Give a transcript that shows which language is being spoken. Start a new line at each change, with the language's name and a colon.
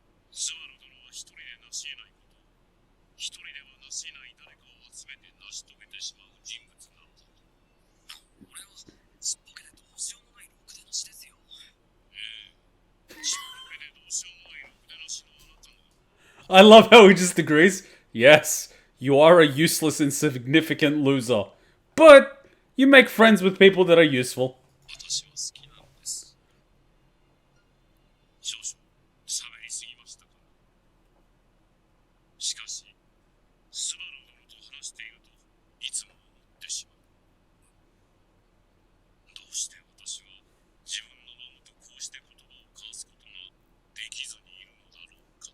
Japanese: スバル殿は一人で成し得ないことを一人では成し得ない誰かを集めて成し遂げてしまう人物なのだと。俺はちっぽけでどうしようもないろくでなしですよ。ええ、ちっぽけでどうしようもないろくでなしのあなたが
English: I love how he just agrees. Yes, you are a useless, insignificant loser. But you make friends with people that are useful.
Japanese: 私は好きなのです。少々喋りすぎましたか。しかし、スバル殿と話しているといつも思ってしまう。どうして私は自分のママとこうして言葉を交わすことができずにいるのだろうか。